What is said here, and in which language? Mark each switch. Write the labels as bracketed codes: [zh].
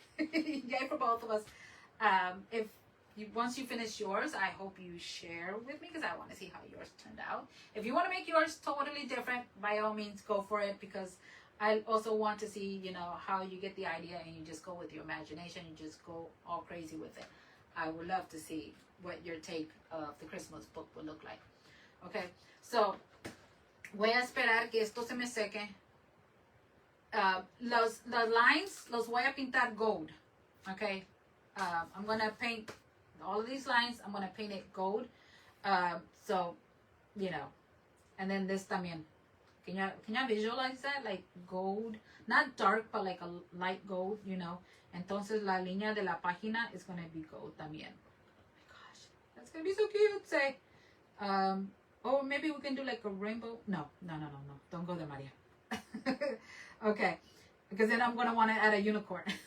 [en] Yay for both of us. If you, once you finish yours, I hope you share with me because I want to see how yours turned out. If you want to make yours totally different, by all means, go for it, because I also want to see, you know, how you get the idea and you just go with your imagination. You just go all crazy with it. I would love to see what your take of the Christmas book would look like. Okay, so [es] voy a esperar que esto se me seque. Los lines los voy a pintar gold. [en] Okay, I'm gonna paint all of these lines. I'm gonna paint it gold. So, you know, and then this [es] también. [en] Can you visualize that? Like gold, not dark, but like a light gold, you know. [es] Entonces la línea de la página [en] is gonna be gold [es] también. [en] Oh my gosh, that's gonna be so cute. Say, or maybe we can do like a rainbow. No. Don't go there, Maria. Okay, because then I'm gonna want to add a unicorn.